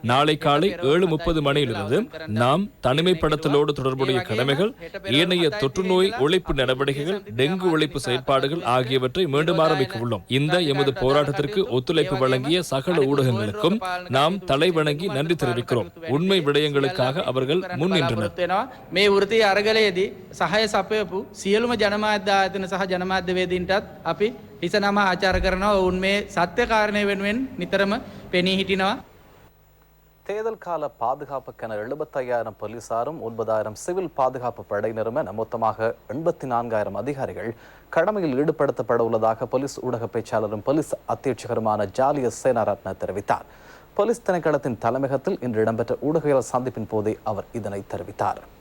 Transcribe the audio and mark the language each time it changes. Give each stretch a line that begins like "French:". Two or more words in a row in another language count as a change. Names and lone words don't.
Tamil: நாளை காலை 7:30 மணியிலிருந்து நாம் தனிமைப்படுத்தலோடு தொடர்புடைய கடமைகள், ஏனைய தொற்றுநோய் ஒழிப்பு நடவடிக்கைகள், டெங்கு ஒழிப்பு செயற்பாடுகள் ஆகியவற்றை மீண்டும் ஆரம்பிக்க உள்ளோம். இந்த எமது போராட்டத்திற்கு ஒத்துழைப்பு வழங்கிய சகல ஊடகங்களுக்கும் நாம் தலை வணங்கி நன்றி தெரிவிக்கிறோம். உண்மை விடயங்களுக்காக அவர்கள் முன்னின்றனர்.
Sinhala: මේ වෘත්තීය අරගලයේදී සහාය සපයපු සියලුම ජනමාධ්‍ය ආයතන සහ ජනමාධ්‍යවේදීන්ටත් අපි හිස නම ආචාර කරනවා. ඔවුන් මේ සත්‍ය කාරණය වෙනුවෙන් නිතරම පෙනී හිටිනවා.
Tamil: தேர்தல் கால பாதுகாப்புக்கென 75,000 போலீசாரும் 9,000 சிவில் பாதுகாப்பு படையினரும் என மொத்தமாக 84,000 அதிகாரிகள் கடமையில் ஈடுபடுத்தப்பட உள்ளதாக போலீஸ் ஊடக பேச்சாளரும் போலீஸ் அத்தியட்சகருமான ஜாலிய சேனாரத்ன தெரிவித்தார். போலீஸ் திணைக்களத்தின் தலைமையகத்தில் இன்று இடம்பெற்ற ஊடகவியலாளர் சந்திப்பின் போதே அவர் இதனை தெரிவித்தார்.